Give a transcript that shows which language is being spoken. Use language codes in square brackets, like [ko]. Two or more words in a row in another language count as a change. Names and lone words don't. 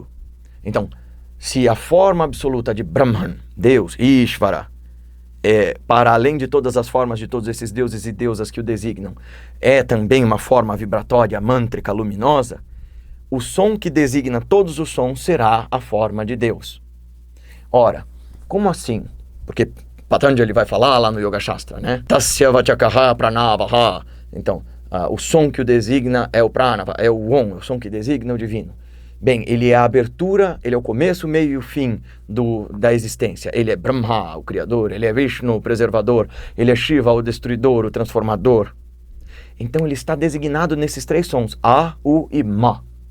[pt] Então, se a forma absoluta de Brahman, Deus, Ishvara, para além de todas as formas de todos esses deuses e deusas que o designam, é também uma forma vibratória, mântrica, luminosa, o som que designa todos os sons será a forma de Deus. Ora, como assim? Porque Patanjali vai falar lá no Yoga Shastra, né? [sa] Tasya vachakaha pranavaha. [pt] Então, o som que o designa é o pranava, é o Om, é o som que designa o divino. Bem, ele é a abertura, ele é o começo, o meio e o fim da existência. Ele é Brahma, o criador, ele é Vishnu, o preservador, ele é Shiva, o destruidor, o transformador. Então ele está designado nesses 3 sons, A, U e Ma.